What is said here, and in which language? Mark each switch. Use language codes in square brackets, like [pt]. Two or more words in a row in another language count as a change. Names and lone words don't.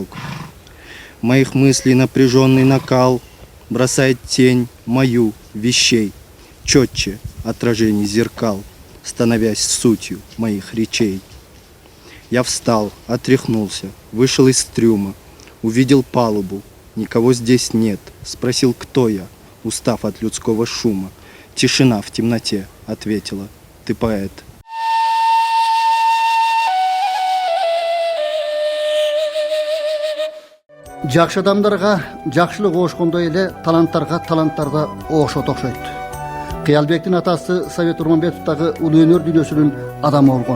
[ru] Моих мыслей напряженный накал бросает тень мою вещей, четче отражений зеркал, становясь сутью моих речей. Я встал, отряхнулся, вышел из трюма, увидел палубу, никого здесь нет, спросил, кто я, устав от людского шума. Тишина в темноте ответила: ты поэт. [ky] Жакшы адамдарга жакшылык оошкондой эле таланттарга таланттар да оошот окшойт. Кыялбектин атасы Совет Урманбетов дагы улуу өнөр дүйнөсүнүн адамы болгон.